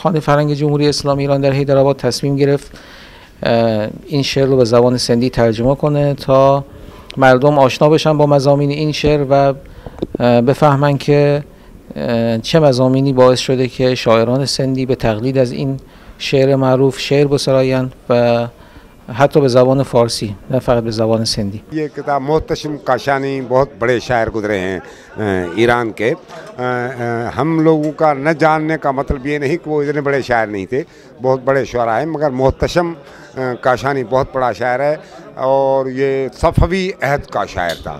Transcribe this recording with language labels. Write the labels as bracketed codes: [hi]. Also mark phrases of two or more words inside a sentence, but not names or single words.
[fa] خانه فرهنگ جمهوری اسلامی ایران در حیدرآباد تصمیم گرفت این شعر رو به زبان سندی ترجمه کنه تا مردم آشنا بشن با مضامین این شعر و بفهمن که چه مضامینی باعث شده که شاعران سندی به تقلید از این شعر معروف شعر بسراین و حتی به زبان فارسی نه فقط به زبان سندی. [ur] یہ کتاب محتشم کاشانی بہت بڑے شاعر گزرے ہیں ایران کے. ہم لوگوں کا نہ جاننے کا مطلب یہ نہیں کہ وہ اتنے بڑے شاعر نہیں تھے، بہت بڑے شعراء ہیں، مگر محتشم کاشانی بہت بڑا شاعر ہے اور یہ صفوی عہد کا شاعر تھا.